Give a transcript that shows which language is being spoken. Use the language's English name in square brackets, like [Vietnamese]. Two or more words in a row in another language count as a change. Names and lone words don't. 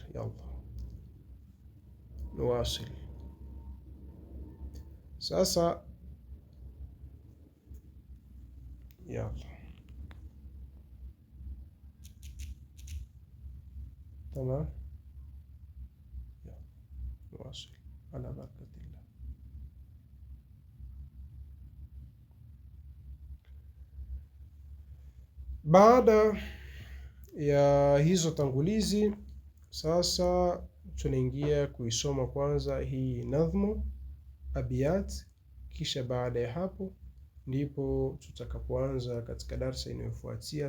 [Arabic] يلا نواصل. Sasa يلا تمام, نواصل على بركة الله. [Swahili] Baada ya hizo tangulizi, sasa tunaingia kuisoma kwanza hii [Arabic] نظم أبيات, [Swahili] kisha baada ya hapo ndipo tutakapoanza katika darsa inayofuatia.